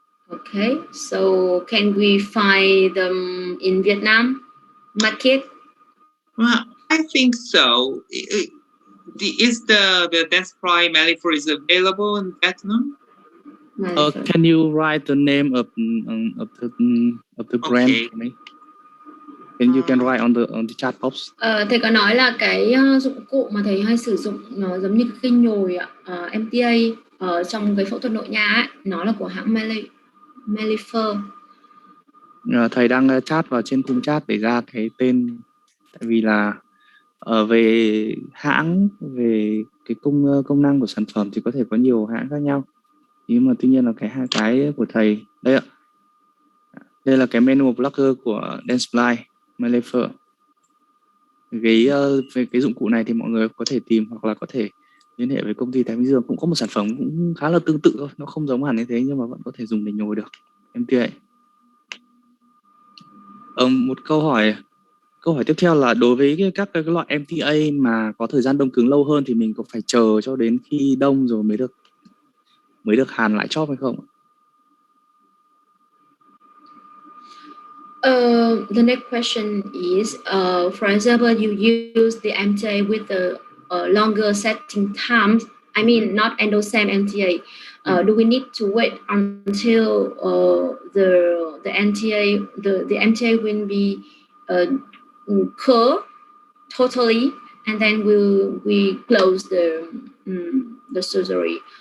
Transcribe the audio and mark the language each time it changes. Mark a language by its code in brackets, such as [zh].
[en] Okay, so can we find them in Vietnam market? Well, I think so. Is the Dentsply Mellifer is available in Vietnam? Can you write the name of the brand for me? And you can write on the chat box. [vi] Thầy có nói là cái dụng cụ mà thầy hay sử dụng nó giống như cái nhồi MTA trong cái phẫu thuật nội nha ấy, nó là của hãng Mellifer. Thầy đang chat vào trên khung chat để ra cái tên, tại vì là về hãng, về cái công năng của sản phẩm thì có thể có nhiều hãng khác nhau, nhưng mà tuy nhiên là cái của thầy đây ạ, đây là cái menu plugger của Dentsply Mellifer. Về cái dụng cụ này thì mọi người có thể tìm hoặc là có thể liên hệ với công ty Thái Bình Dương, cũng có một sản phẩm cũng khá là tương tự thôi, nó không giống hẳn như thế nhưng mà vẫn có thể dùng để nhồi được MTA. Một câu hỏi tiếp theo là đối với các cái loại MTA mà có thời gian đông cứng lâu hơn thì mình có phải chờ cho đến khi đông rồi mới được hàn lại chóp hay không? [en] The next question is, for example, you use the MTA with the longer setting time. I mean, not endosam MTA. Do we need to wait until the MTA will be curved totally, and then we close the surgery?